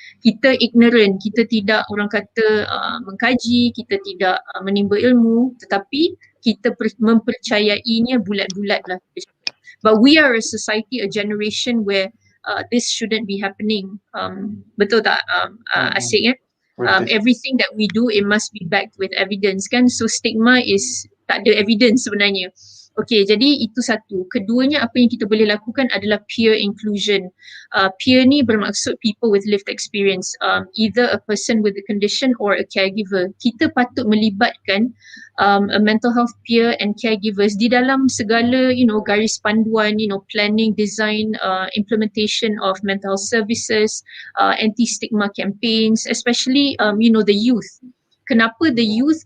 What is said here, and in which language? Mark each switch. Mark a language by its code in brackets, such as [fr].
[ms] Kita ignorant, kita tidak orang kata mengkaji, kita tidak menimba ilmu, tetapi kita mempercayainya bulat-bulat lah. [en] But we are a society, a generation where this shouldn't be happening. [ms] Betul tak, [en] Asyik? Everything that we do, it must be backed with evidence [ms] kan. [en] So stigma is [ms] tak ada evidence sebenarnya. Okay, jadi itu satu. Keduanya, apa yang kita boleh lakukan adalah peer inclusion. [en] Peer [ms] ni bermaksud [en] people with lived experience, either a person with the condition or a caregiver. [ms] Kita patut melibatkan [en] a mental health peer and caregivers [ms] di dalam segala, garis panduan, [en] planning, design, implementation of mental health services, anti-stigma campaigns, especially, the youth. [ms] Kenapa [en] the youth?